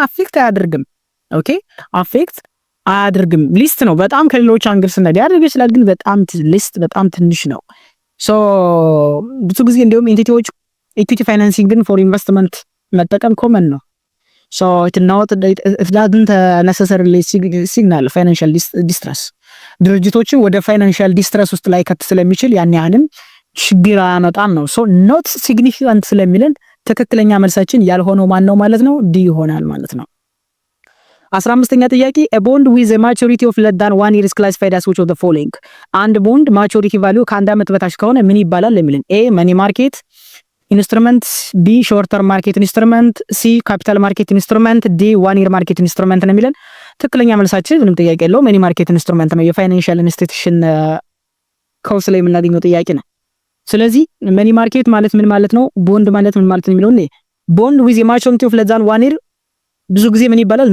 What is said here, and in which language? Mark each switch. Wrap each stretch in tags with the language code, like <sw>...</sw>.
<am>አፌክት አያደርግም። ኦኬ አፌክት አያደርግም። ሊስት ነው። በጣም ከሌሎች አንግል ስናይ ያደርግ ይችላል፣ ግን በጣም ሊስት በጣም ትንሽ ነው። ሶ ብዙ ጊዜ እንደውም ኢንቲቲዎች ኢኩዊቲ ፋይናንሲንግን ፎር ኢንቨስትመንት መጠቀም ኮመን ነው። ሶ</am> <en>it doesn't necessarily signal financial distress</en> <am>ድርጅቶችን ወደ ፋይናንሻል ዲስትረስ ውስጥ ላይ ከት ስለሚችል ያን ያህልም ችግር አያመጣም ነው። ሶ</am> <en>not significant</en> <am>ስለሚለን ትክክለኛ መልሳችን ያልሆነው ማን ነው ማለት ነው? ዲ ይሆናል ማለት ነው። 15ኛ ጥያቄ</am> <en>a bond with a maturity of less than 1 year is classified as which of the following?</en> <am>አንድ ቦንድ ማቹሪቲ ቫልዩ ከአንድ ዓመት በታች ከሆነ ምን ይባላል ለሚልን? ኤ መኒ ማርኬት ኢንስትሩመንት፣ ቢ ሾርት ተርም ማርኬት ኢንስትሩመንት፣ ሲ ካፒታል ማርኬት ኢንስትሩመንት፣ ዲ 1 year ማርኬት ኢንስትሩመንት ነው የሚለን። ትክክለኛ መልሳችን ምንም ጥያቄ የለው መኒ ማርኬት ኢንስትሩመንት ነው። የፋይናንሻል ኢንስቲትዩሽን ኮርስ ላይ የምናገኘው ጥያቄ ነው። ስለዚህ መኒ ማርኬት ማለት ምን ማለት ነው? ቦንድ ማለት ምን ማለት ነው የሚለው? ቦንድ</am> <en>with a maturity of less than 1 year</en> <am>ብዙ ጊዜ ምን ይባላል?</am>